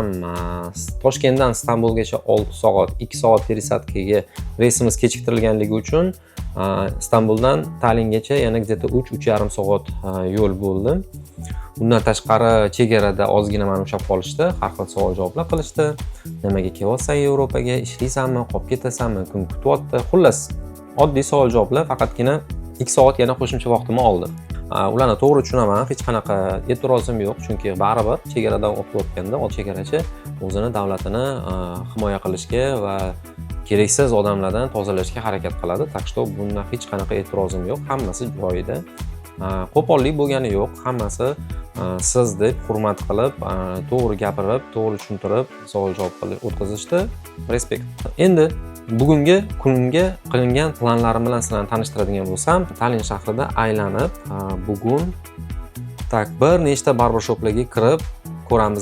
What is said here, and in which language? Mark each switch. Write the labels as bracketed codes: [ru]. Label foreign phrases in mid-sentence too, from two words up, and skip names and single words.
[uz] Toshkentdan Istanbulgacha 6 soat, 2 soat пересадкаga reysimiz kechiktirilganligi uchun Istanbuldan Tallingacha yana где-то 3-3,5 soat yo'l bo'ldi. Undan tashqari chegarada ozgina meni ushlab qolishdi, har xil savol-javoblar qilishdi. Nimaga kelyapsan Yevropaga, ishlaysanmi, qolib ketasanmi, kim kutyapti? Xullas, oddiy savol-javoblar, faqatgina 2 soat yana qo'shimcha vaqtimni oldi. Ularni to'g'ri tushunaman, hech qanaqa e'tirozim yo'q, chunki baribir chegaradan o'tayotganda chegarachi o'zini davlatini himoya qilishga va keraksiz odamlardan tozalashga harakat qiladi. [ru] Так что [uz] bundan hech qanaqa e'tirozim yo'q, hammasi joyida. Qo'pollik bo'lgani yo'q, hammasi siz deb hurmat qilib, to'g'ri gapirib, to'g'ri tushuntirib, savol-javob qilib o'tkazishdi. Respekt. Endi bugungi kunga qilingan planlarim bilan sizlarni tanishtiradigan bo'lsam, Tallin shahrida aylanib, bugun bir nechta barbershoplarga kirib ko'ramiz.